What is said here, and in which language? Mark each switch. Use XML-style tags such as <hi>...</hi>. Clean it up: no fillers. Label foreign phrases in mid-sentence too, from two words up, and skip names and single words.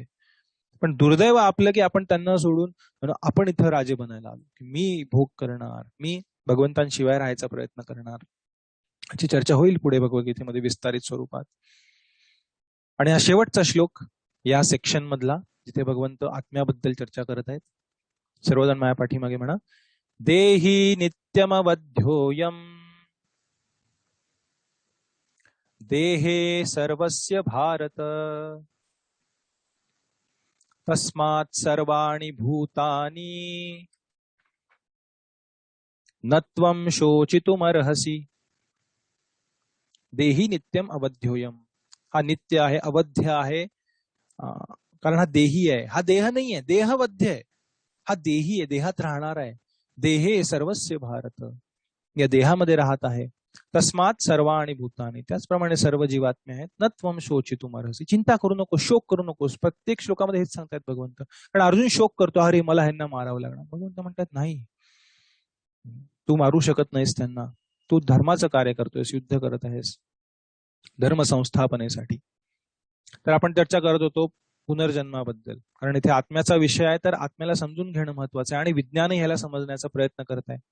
<mr>पण दुर्दैव आपलं की आपण त्यांना सोडून आपण इथं राजे बनायला आलो, की मी भोग करणार, मी भगवंतांशिवाय राहायचा प्रयत्न करणार. याची चर्चा होईल पुढे भगवद्गीतेमध्ये विस्तारित स्वरूपात. आणि हा शेवटचा श्लोक या सेक्शन मधला जिथे भगवंत आत्म्याबद्दल चर्चा करत आहेत. सर्वजण माझ्या पाठीमागे म्हणा,</mr> <sa>देही नित्यमवध्योयम देहे सर्वस्य भारत तस्मात् सर्वाणि भूतानि न त्वं शोचितुमर्हसि. देही नित्यम अवध्योयम.</sa> <mr>हा नित्य आहे, अवध्य आहे, कारण हा देही आहे. हा देह नाही आहे, देहवध्य आहे. हा देही आहे, देहात राहणार आहे.</mr> <sa>देहे सर्वस्य भारत,</sa> <mr>या देहामध्ये राहत आहे.</mr> <sa>तस्मात सर्वाणि भूतानि,</sa> <mr>त्याचप्रमाणे सर्व जीवात्मे आहेत.</mr> <sa>न त्वं शोचितुमर्हसि.</sa> <mr>चिंता करू नकोस, शोक करू नकोस. प्रत्येक श्लोकामध्ये हेच सांगतायत भगवंत. कारण अर्जुन शोक करतो, अरे मला ह्यांना मारावं लागणार. भगवंत म्हणतात नाही, तू मारू शकत नाहीस त्यांना. तू धर्माचं कार्य करतोयस, युद्ध करत आहेस धर्म संस्थापनेसाठी. तर आपण चर्चा करत होतो पुनर्जन्माबद्दल, कारण इथे आत्म्याचा विषय आहे, तर आत्म्याला समजून घेणं महत्वाचं आहे आणि विज्ञान ह्याला समजण्याचा प्रयत्न करत आहे.</mr>